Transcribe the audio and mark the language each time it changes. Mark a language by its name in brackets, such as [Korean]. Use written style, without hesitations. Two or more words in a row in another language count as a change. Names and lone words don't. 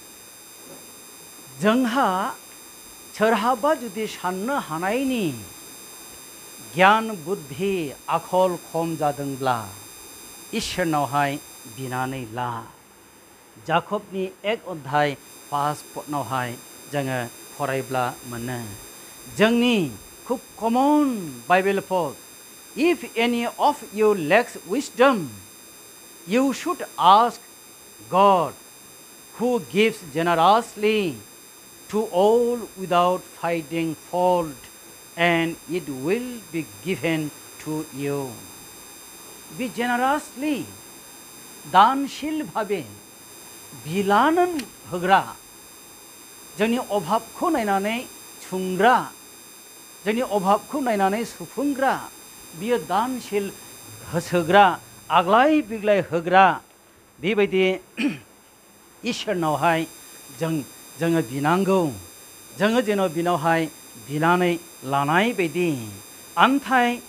[Bodo] जोंहा सोरहाबा जुदि साननो हानायनि गियान बुद्धि आखल खम जादोंब्ला इसोरनावहाय बिनानै ला जाकबनि 1 अध्याय 5 पदनावहाय जोङो फरायब्ला मोनो जोंनि खुब [English] common Bible पद if any of you lacks wisdom you should ask God who gives generously to all without finding fault and it will be given to you be generously [Bangla] दानशील भावे [Bodo] बिलानन होग्रा जोंनि अभाबखौ नायनानै सुंग्रा जोंनि अभाबखौ नायनानै सुफुंग्रा बियो दानशील होसोग्रा आग्लाय बिग्लाय होग्रा बेबायदि इसोरनावहाय जोङो बिनांगौ जोङो जेन' बिनावहाय बिनानै लानाय बायदि आन्थाय